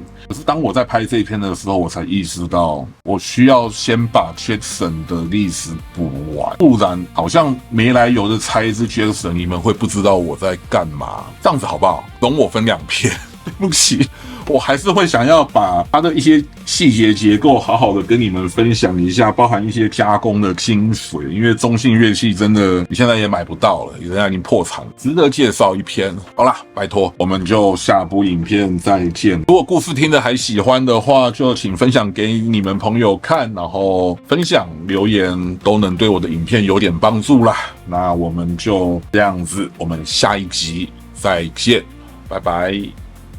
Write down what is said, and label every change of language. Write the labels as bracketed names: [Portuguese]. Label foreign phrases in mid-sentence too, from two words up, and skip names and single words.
[Chinese] 可是當我在拍這一篇的時候，我才意識到我需要先把 Jackson 的歷史補完，不然好像沒來由的猜一支 Jackson，你們會不知道我在幹嘛。這樣子好不好？容我分兩篇，對不起。我還是會想要把它的一些細節結構好好的跟你們分享一下，包含一些加工的精髓，因為中信樂器真的你現在也買不到了，人家已經破產了，值得介紹一篇。好啦，拜託，我們就下部影片再見。如果故事聽得還喜歡的話，就請分享給你們朋友看，然後分享留言都能對我的影片有點幫助啦。那我們就這樣子，我們下一集再見，拜拜。